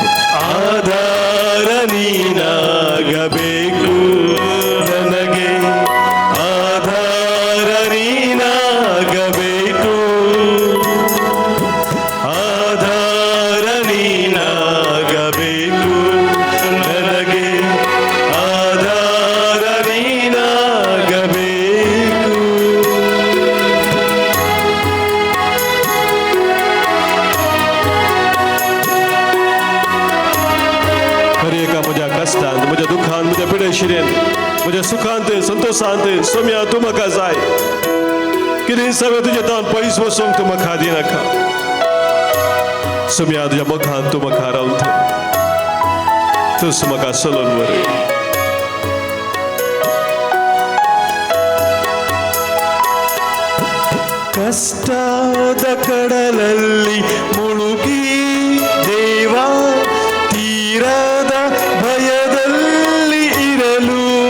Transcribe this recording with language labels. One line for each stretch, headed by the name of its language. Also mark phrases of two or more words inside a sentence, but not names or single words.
Kannada: ಆಧಾರ ನೀನಾಗಬೇಕು ನನಗೆ, ಆಧಾರ ನೀನಾಗಬೇಕು, ಆಧಾರ ನೀನಾಗಬೇಕು ನನಗೆ, ಆಧಾರ ನೀನಾಗಬೇಕು.
Konkani: खरे का मुझ्या कष्टांत, मुझ्या दुःखांत, मुझ्या पिडेशिरेन, मुझ्या सुखांत, संतोषांत सोम्या तू म्हाका जाय. कितें सगळें तुजें तावन पयस वचोंक तूं म्हाका दिनाका. सोम्या तुज्या मुखांत तूं म्हाका रावता. तूंच म्हाका चलोवन व्हर.
Kannada: ಕಷ್ಟದ ಕಡಲಲ್ಲಿ ಮುಳುಗಿ ದೇವಾ ತೀರದ ಭಯದಲ್ಲಿ ಇರಲು,